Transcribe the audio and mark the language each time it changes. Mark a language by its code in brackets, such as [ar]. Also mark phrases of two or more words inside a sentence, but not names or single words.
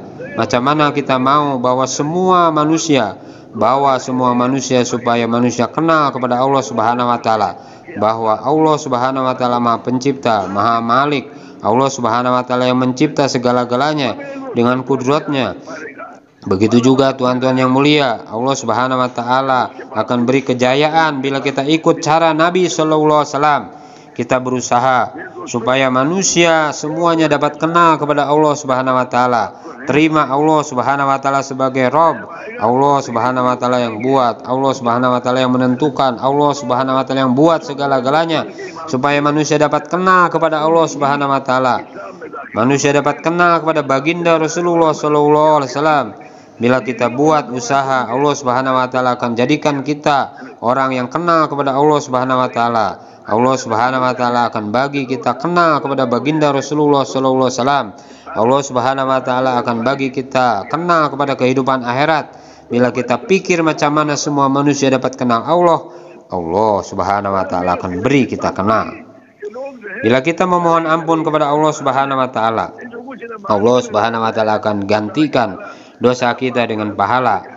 [ms] Macam mana kita mau bawa semua manusia supaya manusia kenal kepada Allah [ar] سبحانه وتعالى, [ms] bahwa Allah [ar] سبحانه وتعالى [ms] Maha Pencipta, Maha Malik. Allah [ar] سبحانه وتعالى [ms] yang mencipta segala-galanya dengan kudratnya. Begitu juga tuan-tuan yang mulia, Allah [ar] سبحانه وتعالى [ms] akan beri kejayaan bila kita ikut cara Nabi [ar] صلى الله عليه وسلم. [ms] Kita berusaha supaya manusia semuanya dapat kenal kepada Allah [ar] سبحانه وتعالى. [ms] Terima Allah [ar] سبحانه وتعالى [ms] sebagai Rabb. Allah [ar] سبحانه وتعالى [ms] yang buat, Allah [ar] سبحانه وتعالى [ms] yang menentukan, Allah [ar] سبحانه وتعالى [ms] yang buat segala-galanya supaya manusia dapat kenal kepada Allah [ar] سبحانه وتعالى. [ms] Manusia dapat kenal kepada baginda Rasulullah [ar] صلى الله عليه وسلم. [ms] Bila kita buat usaha, Allah [ar] سبحانه وتعالى [ms] akan jadikan kita orang yang kenal kepada Allah [ar] سبحانه وتعالى, [ms] Allah [ar] سبحانه وتعالى [ms] akan bagi kita kenal kepada baginda Rasulullah [ar] صلى الله عليه وسلم. [ms] Allah [ar] سبحانه وتعالى [ms] akan bagi kita kenal kepada kehidupan akhirat. Bila kita pikir macam mana semua manusia dapat kenal Allah, Allah [ar] سبحانه وتعالى [ms] akan beri kita kenal. Bila kita memohon ampun kepada Allah [ar] سبحانه وتعالى, [ms] Allah [ar] سبحانه وتعالى [ms] akan gantikan dosa kita dengan pahala.